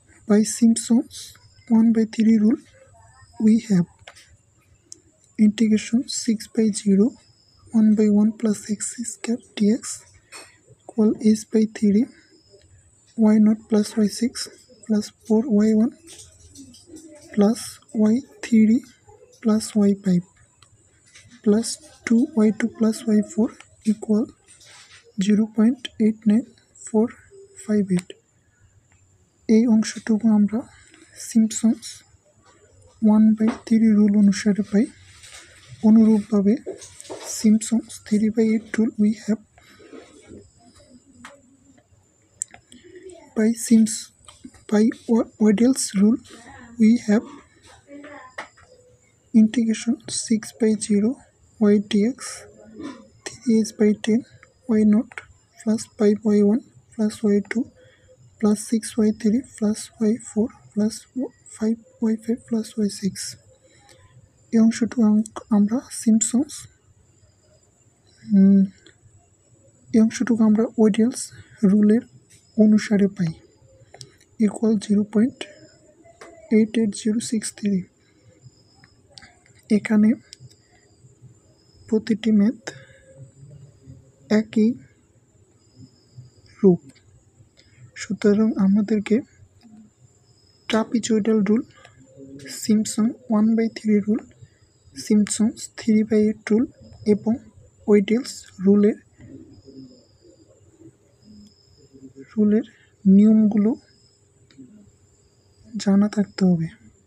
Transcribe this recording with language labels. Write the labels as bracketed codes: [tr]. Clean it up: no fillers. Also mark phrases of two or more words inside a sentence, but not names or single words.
[en] By Simpson's 1/3 rule, we have integration 6/0 1/1 plus x square dx equal h/3 y0 plus y6 plus 4y1 plus y3 plus y5 plus 2y2 plus y4 equal 0.89458. [bn] এই অংশটুকু আমরা সিম্পসন্স 1/3 রুল অনুসারে পাই। [en] অনুরূপভাবে সিম্পসন্স 3/8 রুল we have by Waddell's rule we have integration 6/0 y dx 3h/10 y0 plus 5y1 plus y2 plus 6y3 plus y4 plus 5y5 plus y6। [bn] এই অংশটুকু আমরা ওয়েডেলস রুলের অনুসারে পাই ইকুয়াল 0.88063। এখানে প্রতিটি ম্যাথ একই রূপ, সুতরাং আমাদেরকে ট্রাপিজয়েডাল রুল, সিম্পসন 1/3 রুল, সিম্পসন্স 3/8 রুল এবং ওয়েডেলস রুলের নিয়মগুলো জানা থাকতে হবে।